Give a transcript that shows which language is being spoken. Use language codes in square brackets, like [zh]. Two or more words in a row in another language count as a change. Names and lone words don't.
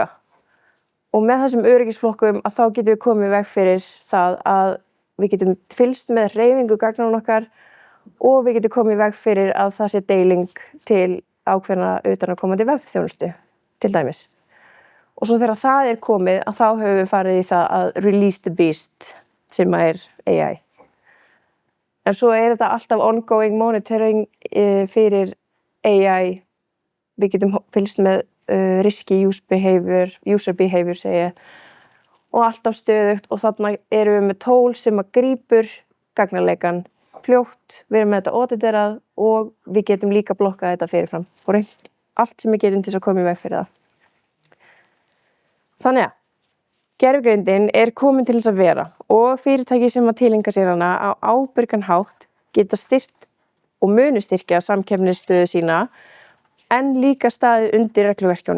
[is] Og með þessum öryggisflokkum að þá getum við komið í veg fyrir það að við getum fylgst með hreyfingu gagnanna okkar og við getum komið í veg fyrir að það sé deiling til ákveðna utanaðkomandi vefþjónustu til dæmis. Og svo þegar það komið að þá höfum við farið í það að [en] release the beast [is] sem AI. En svo þetta alltaf [en] ongoing monitoring [is] fyrir AI. Við getum fylgst með [en] risky user behavior [is] segja og alltaf stöðugt og þarna við með tól sem að grípur gagnarleikan fljótt, við með þetta auditerað og við getum líka blokkað þetta fyrirfram og reynt allt sem við getum til þess að koma í veg fyrir það. Þannig að gervigreindin komin til þess að vera og fyrirtæki sem að tileinka sér hana á ábyrgan hátt geta styrkt og munu styrkja samkeppnisstöðu sína en líka staðið undir regluverkjunum.